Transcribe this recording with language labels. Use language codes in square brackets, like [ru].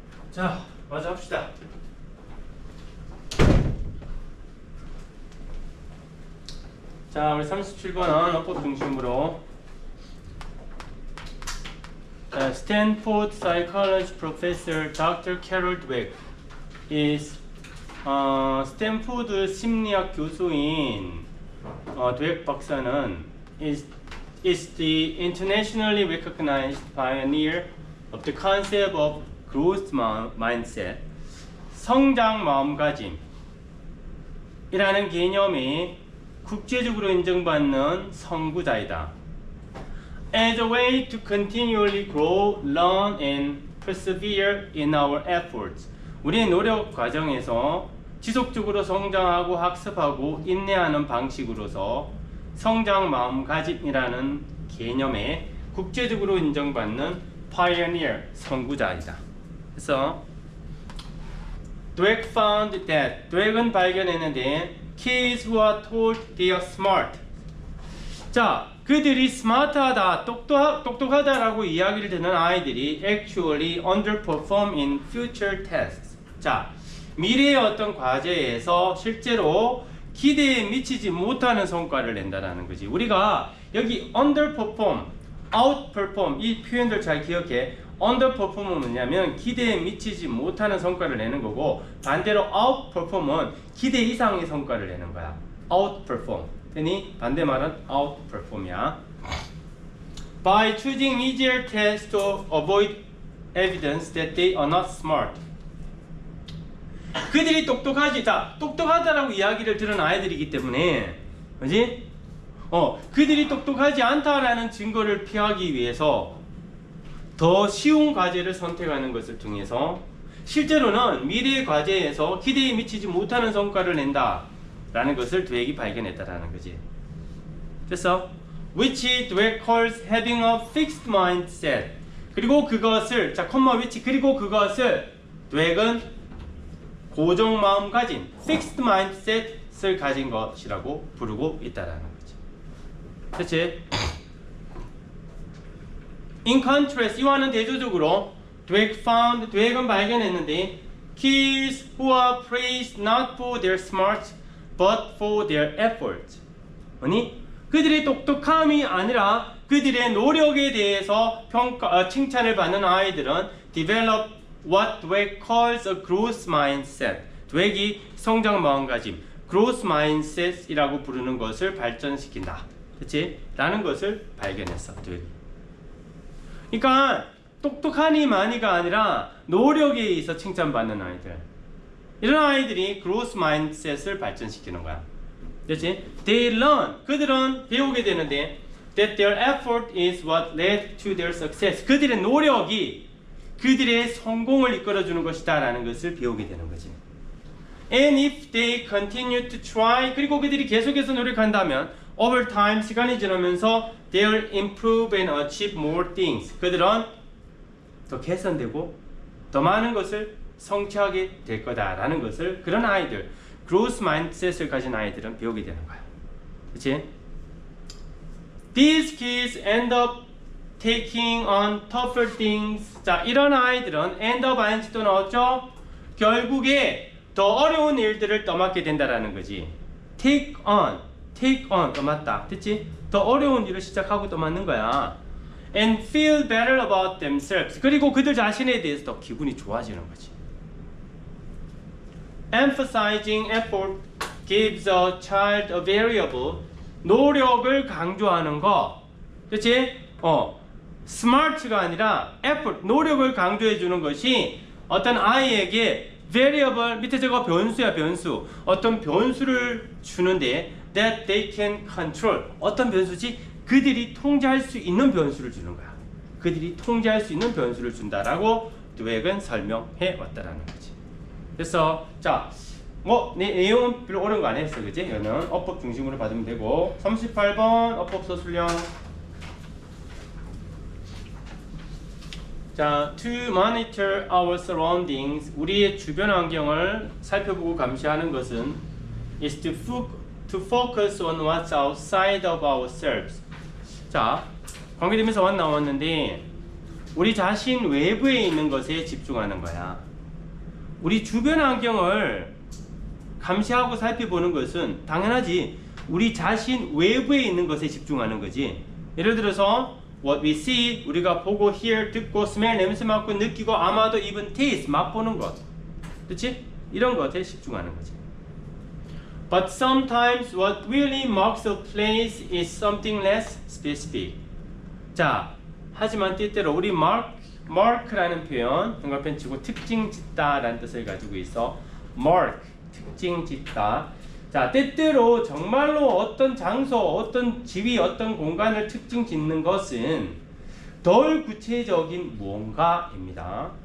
[ko] 자, 마저 합시다. 자, 우리 37번은 어법 중심으로 [en] Stanford psychology professor Dr. Carol Dweck is [ko] 스탠포드 심리학 교수인 드웨크 박사는 [en] is the internationally recognized pioneer of the concept of growth mindset, [ko] 성장 마음가짐이라는 개념이 국제적으로 인정받는 선구자이다. [en] As a way to continually grow, learn, and persevere in our efforts. [ko] 우리의 노력 과정에서 지속적으로 성장하고 학습하고 인내하는 방식으로서 성장 마음가짐이라는 개념에 국제적으로 인정받는 pioneer, 선구자이다. [en] 그래서 Dweck found that, [ko] 드웨크는 발견했는데 [en] kids who are told they are smart. [ko] 자, 그들이 스마트하다, 똑똑하다라고 이야기를 듣는 아이들이 [en] actually underperform in future tests. [ko] 자, 미래의 어떤 과제에서 실제로 기대에 미치지 못하는 성과를 낸다라는 거지. 우리가 여기 underperform, outperform 이 표현들 잘 기억해. underperform은 뭐냐면 기대에 미치지 못하는 성과를 내는 거고, 반대로 outperform은 기대 이상의 성과를 내는 거야. outperform. 되니 반대말은 outperform이야. [en] By choosing easier tests to avoid evidence that they are not smart. [ko] 그들이 똑똑하지. 자, 똑똑하다라고 이야기를 들은 아이들이기 때문에, 그지? 그들이 똑똑하지 않다라는 증거를 피하기 위해서 더 쉬운 과제를 선택하는 것을 통해서 실제로는 미래의 과제에서 기대에 미치지 못하는 성과를 낸다라는 것을 드웨크가 발견했다라는 거지. 됐어? [en] Which Dweck calls having a fixed mindset. [ko] 그리고 그것을, 자, which, 그리고 그것을 드웨크는 고정 마음가짐, fixed mindset을 가진 것이라고 부르고 있다라는 거지. 그렇지? [en] In contrast, [ko] 이와는 대조적으로 드웨크는 발견했는데 [en] kids who are praised not for their smarts but for their effort. [ko] 아니, 그들의 똑똑함이 아니라 그들의 노력에 대해서 칭찬을 받는 아이들은 [en] develop what Dweck calls a growth mindset. [ko] 드웨크이 성장 마음가짐, growth mindset이라고 부르는 것을 발전시킨다. 그렇지? 라는 것을 발견했어, 드웨크. 그러니까 똑똑하니 많이가 아니라 노력에 의해서 칭찬받는 아이들. 이런 아이들이 growth mindset을 발전시키는 거야. 그렇지? [en] They learn. [ko] 그들은 배우게 되는데 [en] that their effort is what led to their success. [ko] 그들의 노력이 그들의 성공을 이끌어주는 것이다 라는 것을 배우게 되는 거지. [en] And if they continue to try, [ko] 그리고 그들이 계속해서 노력한다면 [en] over time, [ko] 시간이 지나면서 [en] they'll improve and achieve more things. [ko] 그들은 더 개선되고 더 많은 것을 성취하게 될 거다라는 것을 그런 아이들, growth mindset을 가진 아이들은 배우게 되는 거야. 그렇지? [en] These kids end up taking on tougher things. [ko] 자, 이런 아이들은 end up ing 또 나왔죠? 결국에 더 어려운 일들을 떠맡게 된다라는 거지. take on 떠맡다. 됐지? 더 어려운 일을 시작하고 떠맡는 거야. [en] And feel better about themselves. [ko] 그리고 그들 자신에 대해서 더 기분이 좋아지는 거지. [en] Emphasizing effort gives a child a variable. [ko] 노력을 강조하는 거. 그렇지? smart가 아니라 effort, 노력을 강조해 주는 것이 어떤 아이에게 variable, 밑에 저거 변수야, 변수. 어떤 변수를 주는데 [en] that they can control. [ko] 어떤 변수지? 그들이 통제할 수 있는 변수를 주는 거야. 그들이 통제할 수 있는 변수를 준다라고 드웨크는 설명해 왔다라는 거지. 그래서 자, 내용은 별로 어려운 거 안 했어, 그지? 이거는 어법 중심으로 받으면 되고. 38번 어법 서술형. [en] 자, to monitor our surroundings, [ko] 우리의 주변 환경을 살펴보고 감시하는 것은 [en] is to focus on what's outside of ourselves. [ko] 자, 관계되면서 나왔는데 우리 자신 외부에 있는 것에 집중하는 거야. 우리 주변 환경을 감시하고 살펴보는 것은 당연하지 우리 자신 외부에 있는 것에 집중하는 거지. 예를 들어서 [en] what we see, [ko] 우리가 보고 hear, 듣고 smell, 냄새 맡고 느끼고 아마도 even taste, 맛보는 것, 그렇지? 이런 것에 집중하는 거지. [en] But sometimes what really marks a place is something less specific. [ko] 자, 하지만 때때로 우리 mark라는 표현, 형광펜 치고 특징 짓다라는 뜻을 가지고 있어. mark, 특징 짓다. 자, 때때로 정말로 어떤 장소, 어떤 지위, 어떤 공간을 특징 짓는 것은 덜 구체적인 무언가입니다.